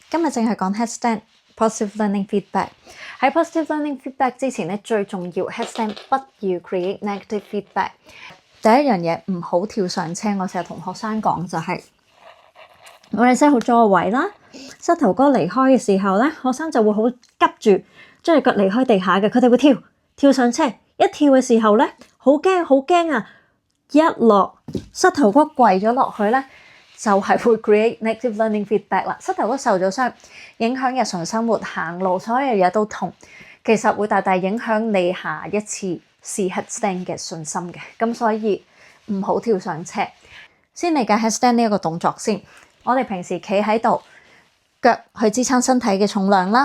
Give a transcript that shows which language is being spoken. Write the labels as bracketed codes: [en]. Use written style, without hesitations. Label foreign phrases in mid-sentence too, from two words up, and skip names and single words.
[yue] 今日淨係講 [en] headstand positive learning feedback。 [yue] 喺 [en] positive learning feedback [yue] 之前咧，最重要 headstand 不要 [en] create negative feedback。 [yue] 第一樣嘢唔好跳上車，我成日同學生講就係我哋 set 好咗個位啦，膝頭哥離開嘅時候咧，學生就會好急住將隻腳離開地下嘅，佢哋會跳上車，一跳嘅時候咧，好驚啊！一落膝頭哥跪咗落去咧，就係會 [en] create negative learning feedback [yue] 啦。膝頭哥受咗傷，影響日常生活、行路，所有嘢都痛，其實會大大影響你下一次試 headstand 嘅信心嘅。咁所以唔好跳上車。先理解 headstand 呢一個動作先。我哋平時企喺度，腳去支撐身體嘅重量啦。